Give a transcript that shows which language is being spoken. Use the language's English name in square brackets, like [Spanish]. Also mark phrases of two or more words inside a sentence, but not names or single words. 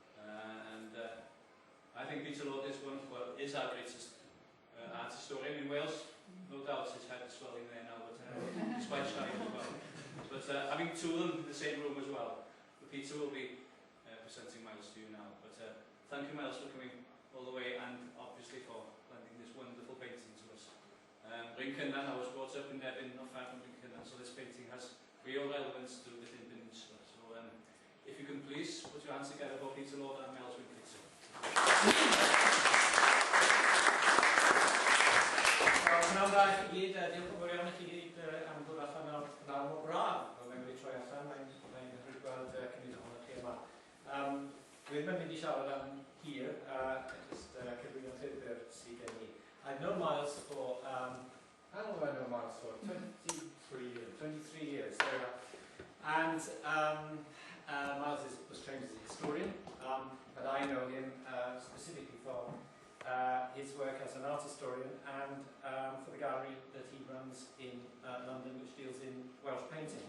[English] I think Peter Lord is is our greatest art historian in Wales. No doubt his head is swelling there now, but he's quite shy as well. But having 2 of them in the same room as well. But Peter will be presenting Miles to you now. But thank you, Miles, for coming all the way, and obviously for lending this wonderful painting to us. Glyn-y-Weddw, I was brought up in Devon, not far from Glyn-y-Weddw, so this painting has real relevance to the peninsula. So if you can please put your hands together for Peter Lord and mileswyncato. [Welsh] Gwnawn i gyd, diolch yn fawr iawn i chi gyd am ddod allan o'r pnawn mor braf. Fel mae'n wedi troi allan, mae'n hyfryd gweld cynnig ohonoch chi yma. Dwi'n mynd i siarad am hir, jyst cyflwyno'r llyfr sydd gen i. [English] I've known Miles for, how long have I known Miles for? 23 years. 23 years, there we are. And Miles was trained as a historian, but I know him specifically for his work as an art historian and for the gallery that he runs in London, which deals in Welsh painting.